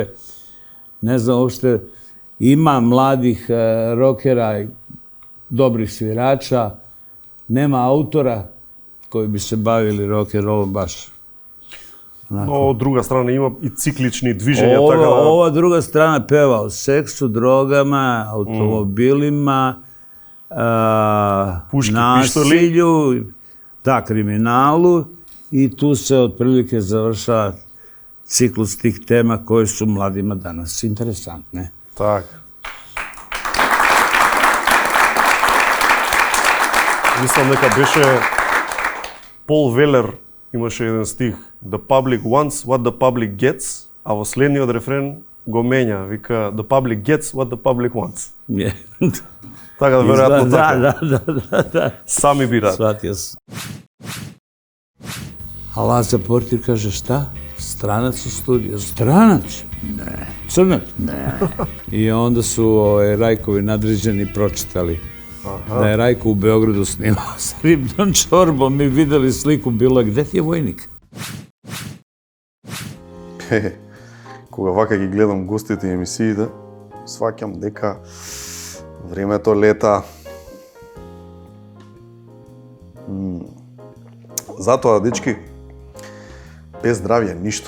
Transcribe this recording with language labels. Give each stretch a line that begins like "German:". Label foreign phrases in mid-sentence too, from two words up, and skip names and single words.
Serbian: Ne znam, uopšte ima mladih rockera i dobrih svirača, nema autora koji bi se bavili rock'n'rollom baš.
Macedonian: Но од друга страна има и циклични движења, така да...
Serbian: Ova druga strana peva o seksu, drogama, automobilima, nasilju, kriminalu i tu se otprilike završava ciklus tih tema koje su mladima danas interesantne.
Macedonian: Така. Мислам дека беше Пол Велер имаше еден стих
English: The public wants what the public gets,
Macedonian: а во следниот рефрен го менја, вика
English: The public gets what the public wants.
Macedonian: Така да веројатно така.
Serbian: Da.
Macedonian: Сами бираат.
Serbian: Shvatio sam. A Laza Portir kaže šta? Stranac u studiju. Stranac? Ne. Crnac? Ne. I onda su Rajkovi nadređeni pročitali da je Rajko u Beogradu snimao sa ribnom čorbom i videli sliku, bilo gde ti je vojnik?
Macedonian: Кога вака ги гледам гостите и емисиите, сваќам дека времето лета. Затоа, дечки, без здравје ништо.